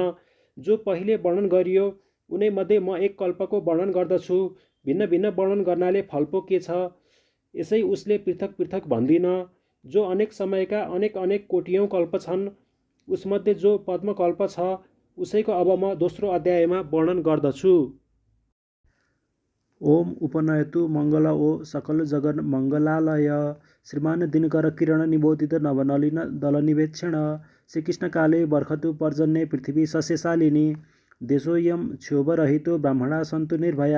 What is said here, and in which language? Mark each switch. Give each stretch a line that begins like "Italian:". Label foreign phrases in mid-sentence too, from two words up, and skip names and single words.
Nepali: जो पहिले वर्णन गरियो उनैमध्ये म एक कल्पको वर्णन गर्दछु। भिन्न भिन्न वर्णन गर्नाले फल पो के छ? यसै उसले पृथक पृथक भन्दिन। जो अनेक समयका अनेक कोटियौँ कल्प छन्, उसमध्ये जो पद्मकल्प छ उसैको अब म दोस्रो अध्यायमा वर्णन गर्दछु।
Sanskrit: ओम उपनयतु मङ्गल ओ सकल जगन् मङ्गलालय श्रीमान दिनकर किरण निबोधित नवनलिन दलनिवेक्षण श्रीकृष्णकाले बर्खतु पर्जन्ये पृथिवी सस्यशालिनी देशोऽयं क्षोभरहितो ब्राह्मणा सन्तु निर्भया